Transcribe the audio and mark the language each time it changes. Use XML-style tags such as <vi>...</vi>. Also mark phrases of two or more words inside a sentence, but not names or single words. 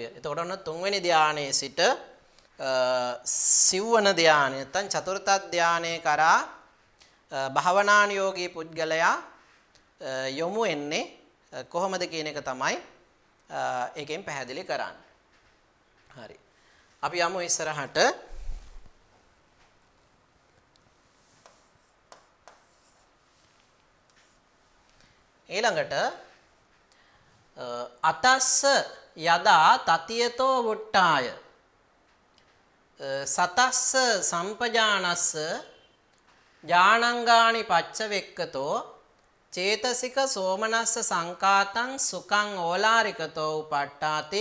<si>එතකොට ඔන්න තුන්වෙනි ධානයේ සිට සිව්වන ධානය නැත්නම් චතුර්ථ ධානයේ කරා භාවනානුයෝගී පුද්ගලයා යොමු වෙන්නේ කොහොමද කියන එක තමයි ඒකෙන් පැහැදිලි කරන්නේ. හරි. අපි යමු ඉස්සරහට.</si> <pi>ඊළඟට අතස්ස යදා තතියතෝ වුට්ටාය සතස්ස සම්පජානස්ස ඥානංගානි පච්චවෙක්කතෝ චේතසික සෝමනස්ස සංකාතං සුඛං ඕලාරිකතෝ උපට්ඨාති</pi>